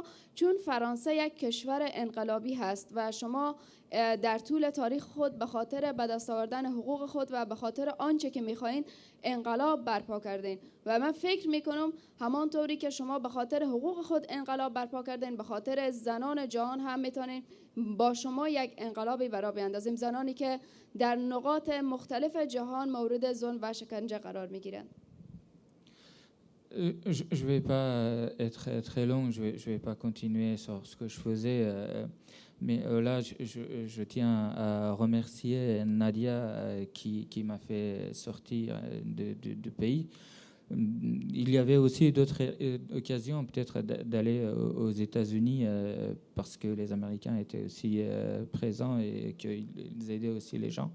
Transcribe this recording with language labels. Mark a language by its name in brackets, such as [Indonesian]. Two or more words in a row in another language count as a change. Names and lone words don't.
[Persian] چون فرانسه یک کشور انقلابی هست و شما در طول تاریخ خود به خاطر به دست آوردن حقوق خود و به خاطر آنچه که میخواین انقلاب برپا کردین و من فکر میکنم همانطوری که شما به خاطر حقوق خود انقلاب برپا کردین، به خاطر زنان جهان هم میتونین با شما یک انقلابی برا بیاندازیم، زنانی که در نقاط مختلف جهان مورد ظلم و شکنجه قرار میگیرن. [French] Je vais pas être très long, je vais pas continuer sur ce que je faisais, mais là je tiens à remercier Nadia qui m'a fait sortir du pays. Il y avait aussi d'autres occasions peut-être d'aller aux États-Unis parce que les Américains étaient aussi présents et qu'ils aidaient aussi les gens.